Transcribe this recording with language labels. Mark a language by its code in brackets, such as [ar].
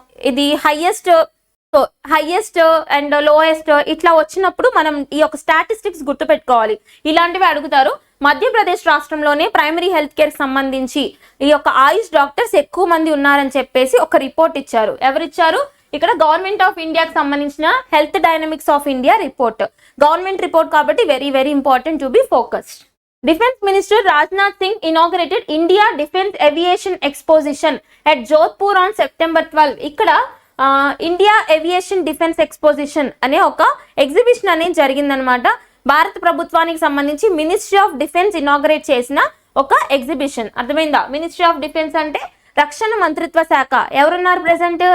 [te] ఇది highest and lowest ఇట్లా వచ్చినప్పుడు మనం ఈ యొక్క స్టాటిస్టిక్స్ గుర్తుపెట్టుకోవాలి. ఇలాంటివి అడుగుతారు. మధ్యప్రదేశ్ రాష్ట్రంలోనే ప్రైమరీ హెల్త్ కేర్ సంబంధించి ఈ యొక్క ఆయుష్ డాక్టర్స్ ఎక్కువ మంది ఉన్నారని చెప్పేసి ఒక రిపోర్ట్ ఇచ్చారు. ఎవరిచ్చారు? ఇక్కడ గవర్నమెంట్ ఆఫ్ ఇండియాకి సంబంధించిన health dynamics of India report. [en] Government report కాబట్టి very very important to be focused. Defense Minister Rajnath Singh inaugurated India Defense Aviation Exposition at Jodhpur on September 12. [te] ఇక్కడ ఇండియా ఏవియేషన్ డిఫెన్స్ ఎక్స్పోజిషన్ అనే ఒక exhibition అనేది జరిగిందనమాట. భారత ప్రభుత్వానికి సంబంధించి ministry of defence inaugurate చేసిన ఒక ఎగ్జిబిషన్. అర్థమైందా? మినిస్ట్రీ ఆఫ్ డిఫెన్స్ అంటే రక్షణ మంత్రిత్వ శాఖ. ఎవరున్నారు ప్రెసెంట్?